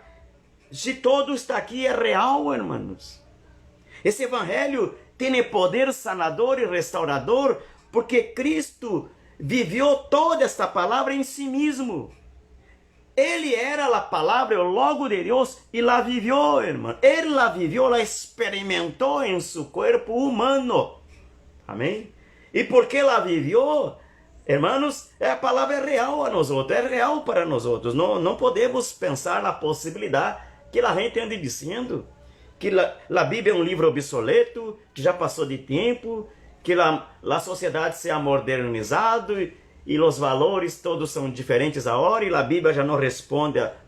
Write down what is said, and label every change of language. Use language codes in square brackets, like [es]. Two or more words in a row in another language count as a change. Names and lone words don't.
[pt] Se todo está aqui, é real, irmãos. Esse evangelho tem poder sanador e restaurador, porque Cristo viveu toda esta palavra em si mesmo. Ele era a palavra, o logo de Deus, e [es] la vivió, hermano. [pt] Ele [es] la vivió, [pt] la experimentou em seu corpo humano. Amém? E porque [es] la vivió, hermanos, [pt] a palavra é real a nós outros, é real para nós outros. Não podemos pensar na possibilidade que a gente ande dizendo que a Bíblia é um livro obsoleto, que já passou de tempo, que a sociedade [es] se ha modernizado [pt] e os valores todos são diferentes agora e a Bíblia já não responde.